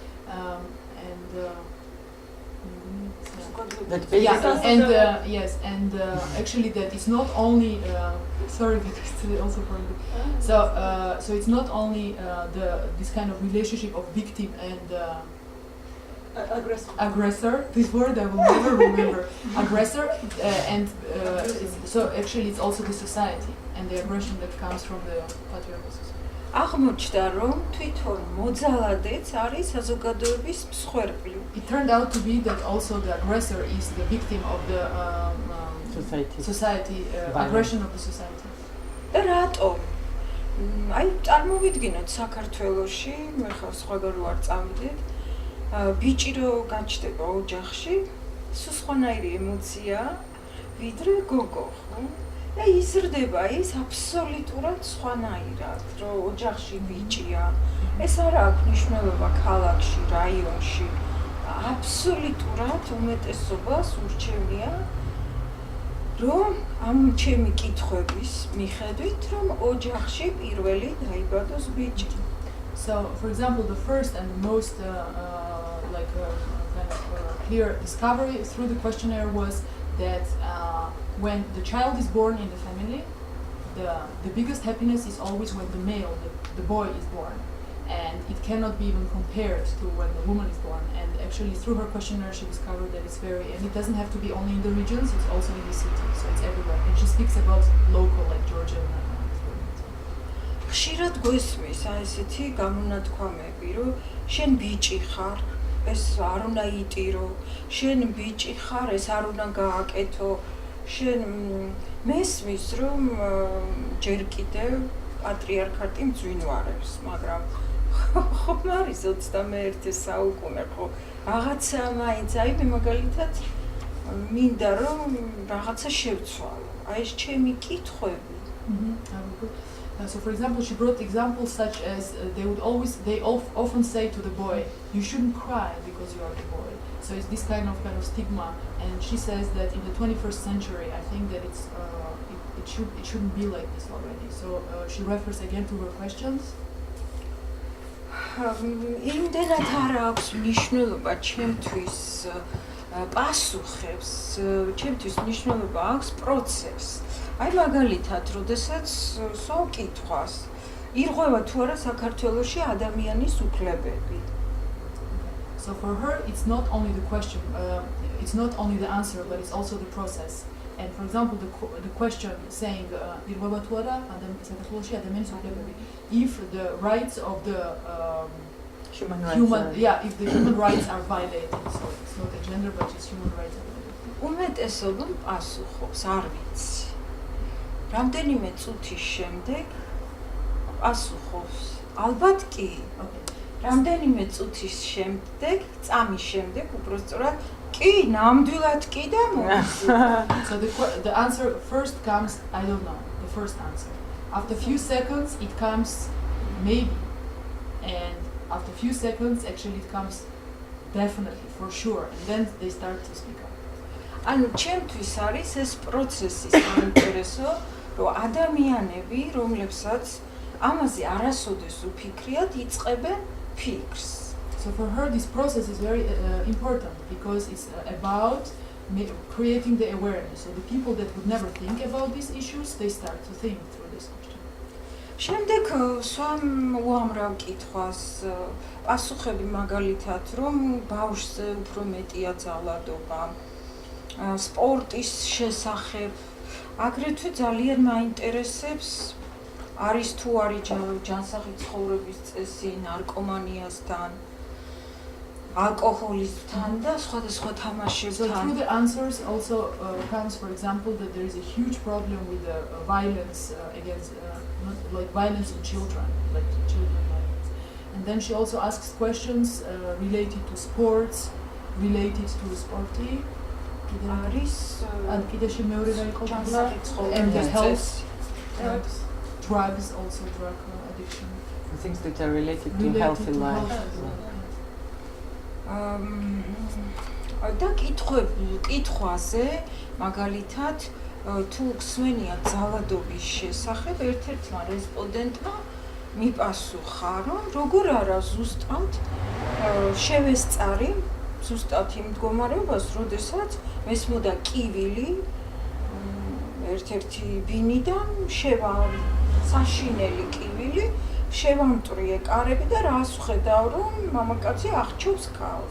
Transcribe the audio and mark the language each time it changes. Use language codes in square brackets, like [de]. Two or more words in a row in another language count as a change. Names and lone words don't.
[en] Actually that it's not only sorry, but it's also probably so it's not only this kind of relationship of victim and aggressor. This word I will never remember. Aggressor, so actually it's also the society and the aggression that comes from the patriarchal society. [ka] აღმოჩნდა, რომ თვითონ მოძალადეც არის საზოგადოების მსხვერპლი. [en] It turned out to be that also the aggressor is the victim of the society aggression of the society. [ka] და რატომ? აი წარმოვიდგინოთ საქართველოში, მე ხარ სხვაგან რო არ წავიდეთ, ბიჭი რო გაჩნდება ოჯახში, სულ სხვანაირი ემოცია, ვიდრე გოგო, ხო? და იზრდება ის აბსოლუტურად სხვანაირად, რომ ოჯახში ბიჭია. ეს არ აქვს მნიშვნელობა ქალაქში, რაიონში. აბსოლუტურად უმეტესობას ურჩევნია, რომ ამ ჩემი კითხვების მიხედვით, რომ ოჯახში პირველი დაიბადოს ბიჭი. [en] So, for example, the first and the most clear discovery through the questionnaire was that when the child is born in the family, the biggest happiness is always when the boy is born. and it cannot be even compared to when the woman is born. And actually, through her questionnaire, she discovered that it's very, and it doesn't have to be only in the regions; it's also in the city, so it's everywhere. And she speaks about local, like Georgian. [ka] ხშირად გვესმის აი ესეთი გამონათქვამები, რომ შენ ბიჭი ხარ, ეს არ უნდა იტირო, შენ ბიჭი ხარ, ეს არ უნდა გააკეთო, შენ მესმის, რომ ჯერ კიდევ პატრიარქატი მძვინვარებს, მაგრამ ხომ არის 21 საუკუნე, ხო, რაღაცა მაინც, აი მე მაგალითად მინდა რომ რაღაცა შევცვალო, აი ეს ჩემი კითხვები. [en] So, for example, she brought examples such as they often say to the boy, "You shouldn't cry because you are the boy." So it's this kind of stigma, and she says that in the 21st century, I think that it shouldn't be like this already. So she refers again to her questions. [ka] იმდენად არ აქვს მნიშვნელობა ჩემთვის პასუხებს, ჩემთვის მნიშვნელობა აქვს პროცესს. აი მაგალითად, როდესაც სულ კითხვას, ირღვევა თუ არა საქართველოში ადამიანის უფლებები. [en] So for her, it's not only the question, it's not only the answer, but it's also the process. And for example, the question saying, [ka] ირღვევა თუ არა საქართველოში ადამიანის უფლებები, [en] if the rights of the if the human rights are violated, so it's not a gender, but it's human rights are violated. [ka] უმეტესობა პასუხობს, არ ვიცი. რამდენიმე წუთის შემდეგ პასუხობს, ალბათ კი. რამდენიმე წუთის შემდეგ, წამის შემდეგ, უბრალოდ კი, ნამდვილად კი და [en] So the answer first comes, I don't know, the first answer. After a few seconds, it comes maybe, and after a few seconds, actually it comes definitely, for sure, and then they start to speak up. [ka] ანუ ჩემთვის არის ეს პროცესი საინტერესო, რომ ადამიანები, რომლებსაც ამაზე არასოდეს უფიქრიათ, იწყებენ ფიქრს. [en] So for her, this process is very important because it's about creating the awareness. So the people that would never think about these issues, they start to think through this question. შემდეგ სვამ უამრავ კითხვას, პასუხები მაგალითად, რომ ბავშვზე უფრო მეტია ძალადობა, სპორტის შესახებ, აგრეთვე ძალიან მაინტერესებს არის თუ არის ჯანსაღი ცხოვრების წესი ნარკომანიასთან, ალკოჰოლისთან და სხვადასხვა თამაშებთან. So through the answers also comes, for example, that there is a huge problem with the violence against, like violence in children, like children violence. And then she also asks questions related to sports, related to sporty. [ka] არის and კიდეში მეორე რა იყო ჯანსაღი [en] and the [ka] ცხოვრების [en] health, [ka] წესი. [en] drugs, also drug addiction. Things that are related to healthy life. [ka] და კითხვაზე მაგალითად თუ გსმენია ძალადობის შესახებ, ერთ-ერთმა რესპონდენტმა მიპასუხა, რომ როგორ არა ზუსტად შევესწარი ზუსტად იმ მდგომარეობას, როდესაც მესმოდა კივილი ერთ-ერთი ბინიდან შევა საშინელი კივილი, შევამტვრიე კარები და რას ვხედავ, რომ მამაკაცი აღჩევს ქალს.